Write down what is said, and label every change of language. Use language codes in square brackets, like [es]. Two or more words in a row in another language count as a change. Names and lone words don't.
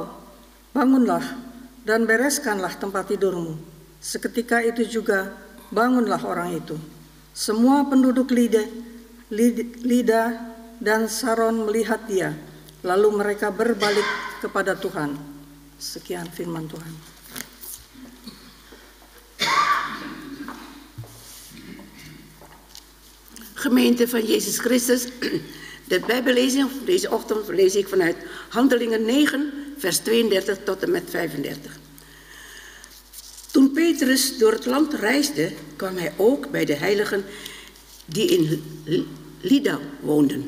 [id] Bangunlah dan bereskanlah tempat tidurmu. Seketika itu juga bangunlah orang itu. Semua penduduk Lida dan Saron melihat dia, lalu mereka berbalik kepada Tuhan. Sekian firman Tuhan. [nl] Gemeente van Jezus Christus, de Bijbellezing van deze ochtend lees ik vanuit Handelingen 9, vers 32 tot en met 35. Toen Petrus door het land reisde, kwam hij ook bij de heiligen die in Lida woonden.